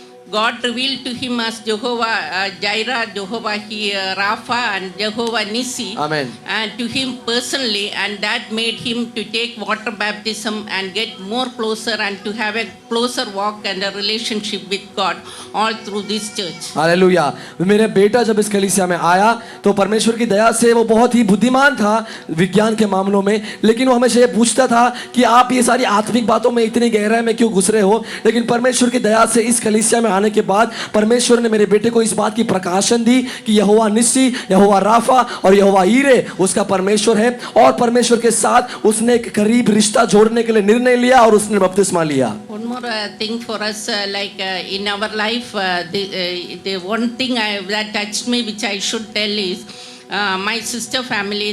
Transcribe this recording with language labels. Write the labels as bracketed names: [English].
[English] God revealed to him as Jehovah Jireh, Jehovah Rapha, and Jehovah Nissi. Amen. And to him personally, and that made him to take water baptism and get more closer and to have a closer walk and a relationship with God all through this church. [Hindi] Hallelujah. मेरा बेटा जब इस कलीसिया में आया तो परमेश्वर की दया से वो बहुत ही बुद्धिमान था विज्ञान के मामलों में, लेकिन वो हमेशा ये पूछता था कि आप ये सारी आत्मिक बातों में इतनी गहराई में क्यों घुस रहे हो। लेकिन परमेश्वर की दया से इस कलीसिया में आने के बाद परमेश्वर ने मेरे बेटे को इस बात की प्रकाशन दी कि यहोवा निस्सी, यहोवा राफा और यहोवा ईरे उसका परमेश्वर है, और परमेश्वर के साथ उसने एक करीब रिश्ता जोड़ने के लिए निर्णय लिया और उसने बपतिस्मा लिया। [English] One more thing for us, in our life, the one thing that touched me, which I should tell, is my sister family.